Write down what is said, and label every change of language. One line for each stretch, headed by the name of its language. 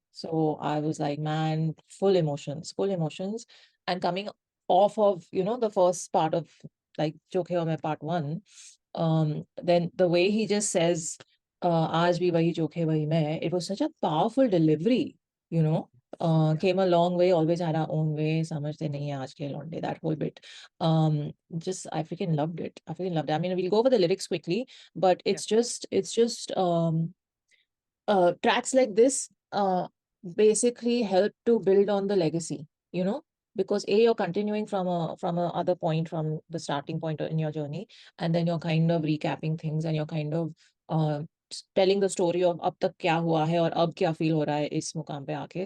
English: So I was like, man, full emotions, and coming off of the first part of like Jokhay Aur Mein part 1, then the way he just says,
Hindi: "Aaj bhi wahi jokhe wahi main,"
English: it was such a powerful delivery, you know. Came a long way, always had our own way.
Hindi: समझते नहीं है आज के लौंडे,
English: that whole bit. Just I freaking loved it. I freaking loved it. I mean, we'll go over the lyrics quickly, but Yeah. it's just tracks like this basically help to build on the legacy, because you're continuing from a other point, from the starting point in your journey, and then you're kind of recapping things, and you're kind of uh, telling the story of
Hindi: अब तक क्या हुआ है और अब क्या feel हो रहा है इस मुकाम पे आके.